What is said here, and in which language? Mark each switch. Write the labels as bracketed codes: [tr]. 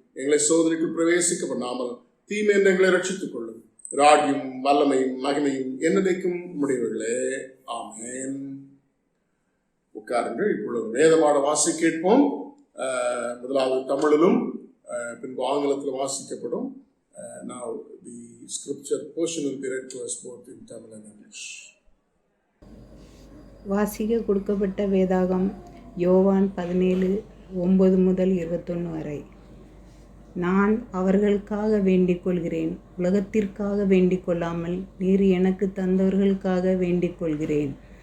[ta] எங்களை சோதனைக்கு பிரவேசிக்க பண்ணாமல் தீமை என்று எங்களை ரட்சித்துக் கொள்ளும். ராஜ்யம் வல்லமையும் மகிமையும் என்னதைக்கும் முடிவுகளே. ஆமேன். உட்காருங்கள். இப்பொழுது வேதபாட வாசி கேட்போம். முதலாவது தமிழிலும் பின்பு ஆங்கிலத்தில் வாசிக்கப்படும். [en] Now the scripture portion will be read to us both in Tamil and English. [ta] வாசிக்க கொடுக்கப்பட்ட வேதாகம் யோவான் 17:9 முதல் 21 வரை. நான் அவர்களுக்காக வேண்டிக் கொள்கிறேன், உலகத்திற்காக வேண்டிக் கொள்ளாமல் நீர் எனக்கு தந்தவர்களுக்காக வேண்டிக் கொள்கிறேன்.